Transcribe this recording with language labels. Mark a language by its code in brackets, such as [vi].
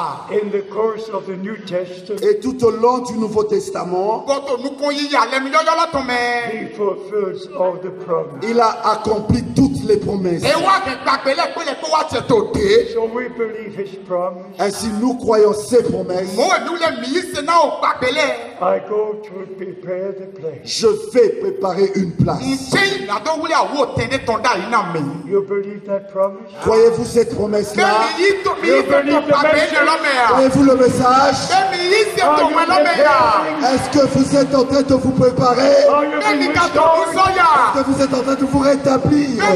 [en] In the course of the New Testament, [fr] Et tout au long du Nouveau Testament, [en] He fulfills all the promises. [fr] il a accompli toutes les promesses. [en] So we believe His promise. [fr] Ainsi, nous croyons ces promesses [en] I go to prepare the place. [fr] Je vais préparer une place. [en] You believe that promise? [fr] Croyez-vous cette promesse-là? Croyez-vous le message? Est-ce que vous êtes en train de vous préparer? Est-ce que vous êtes en train de vous rétablir?